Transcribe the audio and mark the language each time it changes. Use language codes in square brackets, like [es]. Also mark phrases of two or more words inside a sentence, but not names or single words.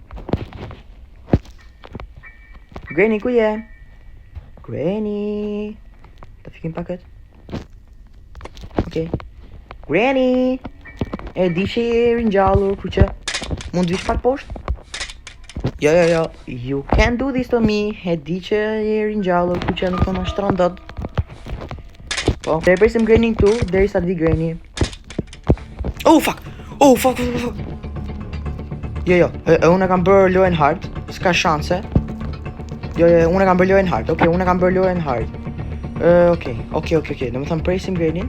[sq] Granny, ku je? Granny. Ta fikim paket. Okej. Granny. E di që je ringjallur, ku që mund të vish pak poshtë? Jo. [en] You can't do this to me. [sq] E di që je ringjallur, ku që nuk të mashtron dot. Po, dhe e presim Granny këtu, derisa të vi Granny. [en] Oh, fuck. [sq] Jo, unë kam bërë lojën hard, s'ka shanse. Jo, unë kam bërë lojën hard. Okej, do më thëmë presim Granny.